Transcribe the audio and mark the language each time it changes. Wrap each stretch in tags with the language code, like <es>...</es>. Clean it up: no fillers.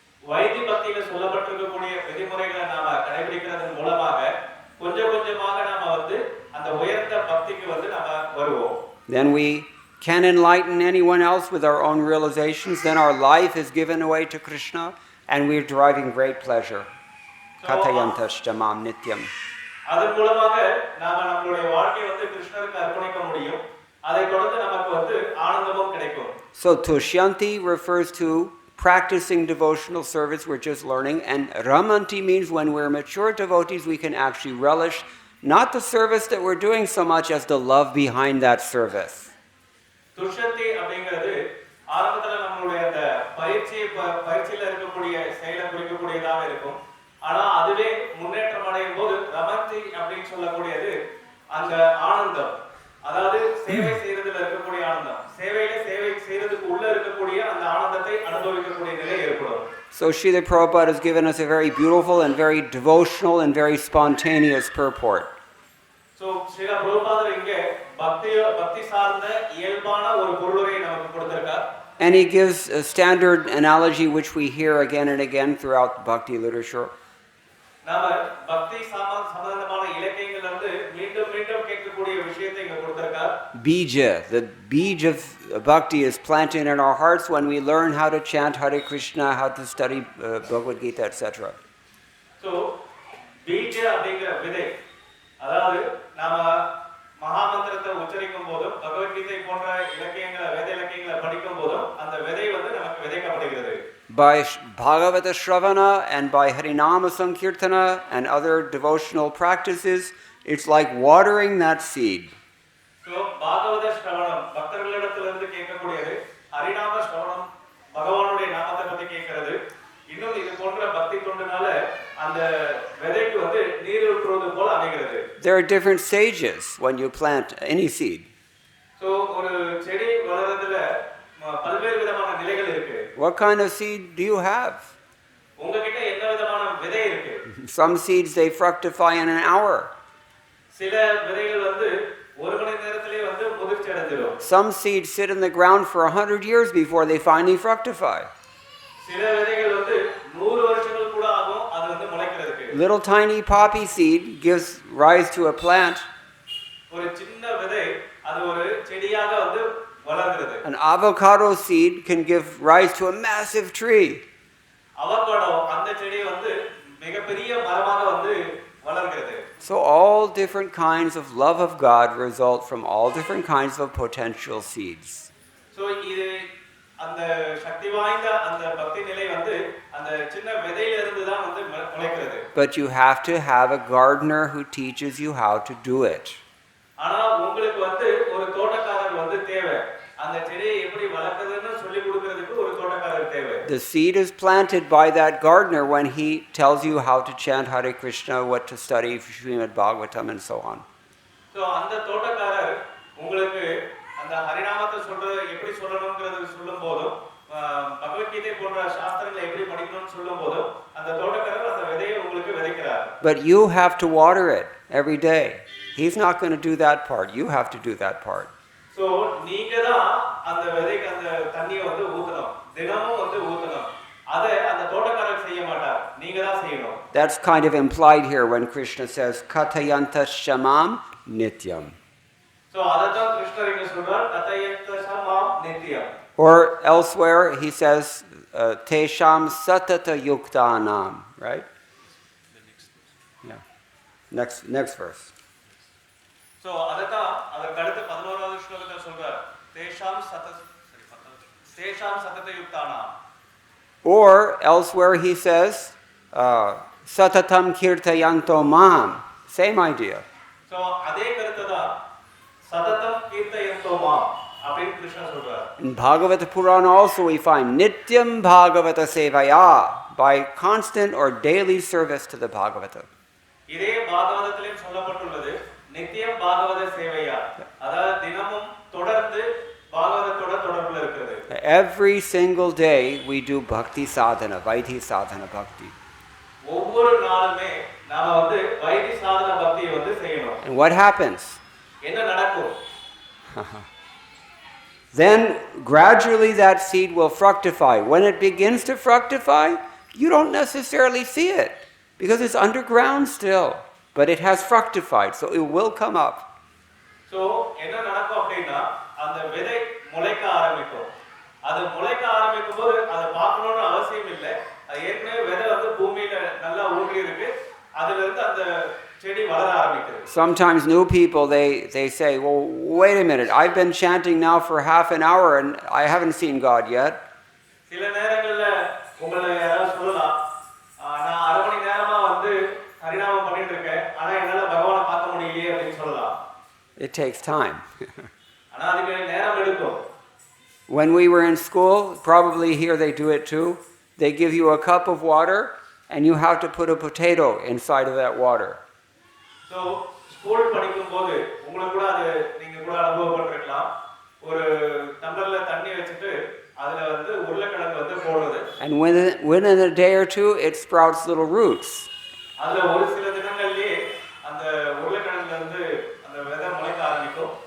<ta>Why this பக்தியில சொல்லப்பட்டிருக்கக்கூடிய விதிமுறைகளை நாம கடைபிடிக்கிறதன் மூலமாக கொஞ்சம் கொஞ்சமாக நாம அந்த உயர்ந்த பக்திக்கு நாம வருவோம்.</ta> <en>Then we can enlighten anyone else with our own realizations. Then our life is given away to Krishna and we're deriving great pleasure.</en> <sa>Katayantashtamam nityam.</sa> <ta>அதன் மூலமாக நாம நம்மளுடைய வாழ்க்கையை கிருஷ்ணருக்கு அர்ப்பணிக்க முடியும். அதை தொடர்ந்து நமக்கு ஆனந்தமும் கிடைக்கும்.</ta> <en>So tushyanti refers to practicing devotional service, we're just learning, and ramanti means when we're mature devotees we can actually relish not the service that we're doing so much as the love behind that service.</en> <ta>Dushyanthi அப்படிங்கிறது ஆரம்பத்துல நம்மளுடைய அந்த பயிற்சியில இருக்கக்கூடிய செயலை குறிக்கக்கூடியதாக இருக்கும். ஆனா அதுவே முன்னேற்றம் அடையும் போது ரமந்தி அப்படின்னு சொல்லக்கூடியது அந்த ஆனந்தம், அதாவது சேவை செய்யறதுல இருக்கக்கூடிய ஆனந்தம், சேவையில சேவை செய்யறதுக்கு உள்ள இருக்கக்கூடிய அந்த ஆனந்தத்தை அனுபவிக்கக்கூடிய நிலை ஏற்படும்.</ta> <en>So Srila Prabhupada has given us a very beautiful and very devotional and very spontaneous purport.</en> <ta>So Srila Prabhupada இங்க பக்தி சார்ந்த இயல்பான ஒரு பொருளுரையை நமக்கு கொடுத்திருக்கார்.</ta> <en>And he gives a standard analogy which we hear again and again throughout bhakti literature.</en> <ta>நாம பக்தி சம்பந்தமான இலக்கியங்கள்ல மீண்டும் மீண்டும் கேட்கக்கூடிய விஷயத்தை இங்க கொடுத்திருக்கார்.</ta> <en>Bija, the beej of bhakti is planted in our hearts when we learn how to chant Hare Krishna, how to study Bhagavad Gita, etc.</en> <ta>So bija அப்படிங்கிற விதை, அதாவது நாம மகாமந்திரத்தை உச்சரிக்கும் போதும் பகவத்கீதை போன்ற இலக்கியங்களை வேத இலக்கியங்களை படிக்கும் போதும் அந்த விதை நமக்கு விதைக்கப்படுகிறது.</ta> <en>by Bhagavata Shravana and by Harinama Sankirtana and other devotional practices, it's like watering that seed.</en> <ta>So Bhagavata Shravanam பக்தர்களிடத்திலிருந்து கேட்கக்கூடியது ஹரிநாம ஸ்ரவணம் பகவானுடைய நாமத்தை பத்தி கேட்கிறது இன்னும் இது போன்ற பக்தி தொண்டுனால அந்த விதைக்கு வந்து நீர் ஊற்றுவது போல அமைகிறது.</ta> <en>There are different stages when you plant any seed.</en> <ta>So ஒரு செடி வளர்றதுல பல்வேறு விதமான நிலைகள் இருக்கு.</ta> <en>What kind of seed do you have?</en> <ta>உங்ககிட்ட என்ன விதமான விதை இருக்கு?</ta> <en>Some seeds they fructify in an hour.</en> <ta>சில விதைகள் வந்து ஒரு மணி நேரத்திலே வந்து முதிர்ச்சி அடைஞ்சிரும்.</ta> <en>Some seeds sit in the ground for 100 years before they finally fructify.</en> <ta>சில விதைகள் வந்து 100 வருஷங்கள் கூட ஆகும் அது வந்து முளைக்கிறதுக்கு.</ta> <en>Little tiny poppy seed gives rise to a plant.</en> <ta>ஒரு சின்ன விதை அது ஒரு செடியாக வந்து வளர்கிறது.</ta> <en>An avocado seed can give rise to a massive tree.</en> <ta>Avocado அந்த செடி வந்து மிகப்பெரிய மரமாக வந்து வளர்கிறது.</ta> <en>So all different kinds of love of God result from all different kinds of potential seeds.</en> <ta>So இது அந்த சக்தி வாய்ந்த அந்த பக்தி நிலை வந்து அந்த சின்ன விதையில இருந்து தான் வந்து முளைக்கிறது.</ta> <en>But you have to have a gardener who teaches you how to do it.</en> <ta>ஆனா உங்களுக்கு வந்து ஒரு தோட்டக்காரர் வந்து தேவை. அந்த செடியை எப்படி வளர்க்கிறதுன்னு சொல்லி கொடுக்கிறதுக்கு ஒரு தோட்டக்காரர் தேவை.</ta> <en>The seed is planted by that gardener when he tells you how to chant Hare Krishna, what to study, Srimad Bhagavatam and so on.</en> <ta>So அந்த தோட்டக்காரர் உங்களுக்கு அந்த ஹரிநாமத்தை எப்படி சொல்லணும்ங்கிறது சொல்லும்போது பகவத்கீதை போன்ற சாஸ்திரங்களை எப்படி படிக்கணும்னு சொல்லும்போது அந்த தோட்டக்காரர் அந்த விதையை உங்களுக்கு விதைக்கிறார்.</ta> <en>But you have to water it every day. He's not going to do that part. You have to do that part.</en> <ta>So நீங்க தான் அந்த விதைக்கு அந்த தண்ணியை வந்து ஊத்தணும். தினமும் வந்து ஊத்தணும். அதை அந்த தோட்டக்காரர் செய்ய மாட்டார். நீங்க தான் செய்யணும்.</ta> <en>That's kind of implied here when Krishna says</en> <sa>Katayanta Shamam Nityam.</sa> <ta>So அததான் கிருஷ்ணர் இங்க சொல்றார்</ta> <sa>Katayanta Shamam Nityam.</sa> <en>Or elsewhere he says</en> <sa>Tesham Satata Yuktanam,</sa> <en>right? The next verse. Yeah. Next verse.</en> <ta>So அததான் அதற்கு அடுத்து 11வது ஸ்லோகத்தில் சொல்றார் தேஷாம் சதத யுக்தானா.</ta> <en>Or elsewhere he says</en> <sa>Satatam Kirtayanto Mam.</sa> <en>Same idea.</en> <ta>So அதே கருத்து தான் சததம் கீர்த்தயந்தோ மாம் அப்படின்னு கிருஷ்ணர் சொல்றார்.</ta> <en>In Bhagavata Purana also we find</en> <sa>Nityam Bhagavata Sevaya,</sa> <en>by constant or daily service to the Bhagavata.</en> <ta>இதே பாகவதத்திலும் சொல்லப்பட்டுள்ளது நித்தியம் பாகவத சேவையா, அதாவது தினமும் தொடர்ந்து பாகவதத்தோட தொடர்புல இருக்கிறது.</ta> <en>Every single day we do bhakti sadhana, vaidhi sadhana bhakti.</en> <ta>ஒவ்வொரு நாளுமே நாம வந்து வைதி சாதன பக்தியை வந்து செய்யணும்.</ta> <en>And what happens?</en> <ta>என்ன நடக்கும்?</ta> <en>Then gradually that seed will fructify. When it begins to fructify, you don't necessarily see it because it's underground still, but it has fructified, so it will come up.</en> <ta>So என்ன நடக்கும் அப்படின்னா அந்த விதை முளைக்க ஆரம்பிக்கும். அது முளைக்க ஆரம்பிக்கும் போது அதை பார்க்கணும்னு அவசியம் இல்லை. அது ஏற்கனவே விதை வந்து பூமியில நல்லா ஊறி இருக்கு. அதுல இருந்து அந்த செடி வளர ஆரம்பிக்குது.</ta> <en>Sometimes new people they say, well, wait a minute, I've been chanting now for half an hour and I haven't seen God yet.</en> <ta>சில நேரங்கள்ல உங்களை யாராவது சொல்லலாம், நான் அரை மணி நேரமா வந்து ஹரிநாமம் பண்ணிட்டு இருக்கேன், ஆனா என்னால பகவானை பார்க்க முடியலையே அப்படின்னு சொல்லலாம்.</ta> <en>It takes time.</en> <ta>ஆனா அதுக்கு நேரம் எடுக்கும்.</ta> <en>When we were in school, probably here they do it too, they give you a cup of water and you have to put a potato inside of that water.</en> <ta>So school படிக்கும்போது உங்களுக்கு கூட அது நீங்க கூட அனுபவப்பட்டிருக்கலாம். ஒரு டம்ளர்ல தண்ணி வச்சிட்டு அதுல வந்து உருளைக்கிழங்கு வந்து போடுறது.</ta> <en>And within a day or two it sprouts little roots.</en> <ta>அதுல ஒரு சில தினங்கள்லயே அந்த உருளைக்கிழங்குல இருந்து அந்த விதை முளைக்க ஆரம்பிக்கும்.</ta>